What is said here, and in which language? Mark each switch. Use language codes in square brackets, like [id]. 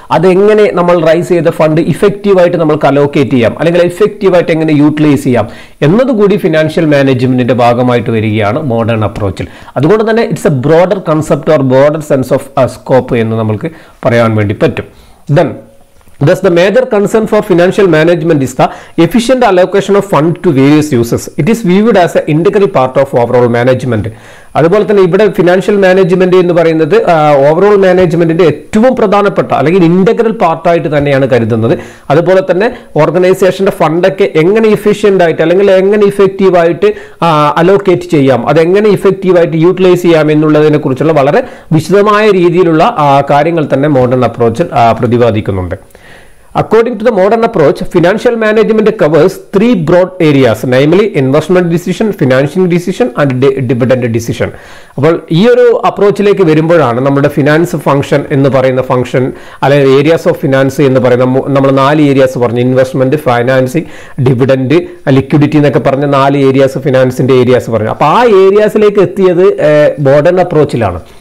[ml] അതെങ്ങനെ നമ്മൾ റൈസ് ചെയ്ത ഫണ്ട് ഇഫക്റ്റീവായിട്ട് നമ്മൾക്ക് അലോക്കേറ്റ് ചെയ്യാം, അല്ലെങ്കിൽ ഇഫക്റ്റീവായിട്ട് എങ്ങനെ യൂട്ടിലൈസ് ചെയ്യാം എന്നതുകൂടി ഫിനാൻഷ്യൽ മാനേജ്മെന്റിന്റെ ഭാഗമായിട്ട് വരികയാണ് മോഡേൺ അപ്രോച്ചിൽ. അതുകൊണ്ട് തന്നെ [en] it's a broader concept or broader sense of scope [ml] എന്ന് നമുക്ക് പറയാൻ വേണ്ടി പറ്റും. [en] Then thus the major concern for financial management is the efficient allocation of fund to various uses. It is viewed as an integral part of overall management. [ml] അതുപോലെ തന്നെ ഇവിടെ financial management എന്ന് പറയുന്നത് ഓവറോൾ മാനേജ്മെന്റിന്റെ ഏറ്റവും പ്രധാനപ്പെട്ട അല്ലെങ്കിൽ ഇന്റഗ്രൽ പാർട്ടായിട്ട് തന്നെയാണ് കരുതുന്നത്. അതുപോലെ തന്നെ ഓർഗനൈസേഷന്റെ ഫണ്ടൊക്കെ എങ്ങനെ ഇഫിഷ്യന്റ് ആയിട്ട് അല്ലെങ്കിൽ എങ്ങനെ ഇഫക്റ്റീവായിട്ട് അലോക്കേറ്റ് ചെയ്യാം, അതെങ്ങനെ ഇഫക്റ്റീവായിട്ട് യൂട്ടിലൈസ് ചെയ്യാം എന്നുള്ളതിനെ കുറിച്ചുള്ള വളരെ വിശദമായ രീതിയിലുള്ള കാര്യങ്ങൾ തന്നെ modern അപ്രോച്ചിൽ പ്രതിപാദിക്കുന്നുണ്ട്. [en] According to the modern approach, financial management covers three broad areas, namely investment decision, financing decision and dividend decision. [ml] അപ്പോൾ ഈ ഒരു അപ്രോച്ചിലേക്ക് വരുമ്പോഴാണ് നമ്മുടെ ഫിനാൻസ് ഫംഗ്ഷൻ എന്ന് പറയുന്ന ഫംഗ്ഷൻ അല്ലെങ്കിൽ ഏരിയാസ് ഓഫ് ഫിനാൻസ് എന്ന് പറയുന്ന നമ്മൾ 4 ഏരിയാസ് പറഞ്ഞു. ഇൻവെസ്റ്റ്മെന്റ്, ഫൈനാൻസിങ്, ഡിവിഡൻഡ്, ലിക്വിഡിറ്റി എന്നൊക്കെ പറഞ്ഞ 4 ഏരിയാസ് ഫിനാൻസിന്റെ ഏരിയാസ് പറഞ്ഞു. അപ്പോൾ ആ ഏരിയാസിലേക്ക് എത്തിയത് മോഡേൺ അപ്രോച്ചിലാണ്.